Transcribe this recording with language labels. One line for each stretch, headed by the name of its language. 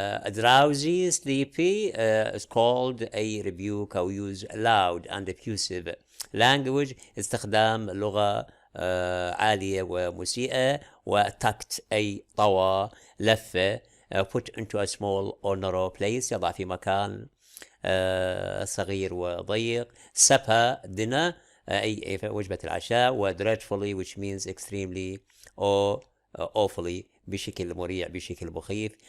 English: drowsy sleepy scold أي rebuke أو use loud and effusive language
Arabic: استخدام لغة عالية ومسيئة. وtucked أي طوى لفة.
English: put into a small or narrow place
Arabic: يضع في مكان صغير وضيق. supper dinner أي وجبة العشاء.
English: و dreadfully which means extremely or awfully
Arabic: بشكل مريع بشكل مخيف.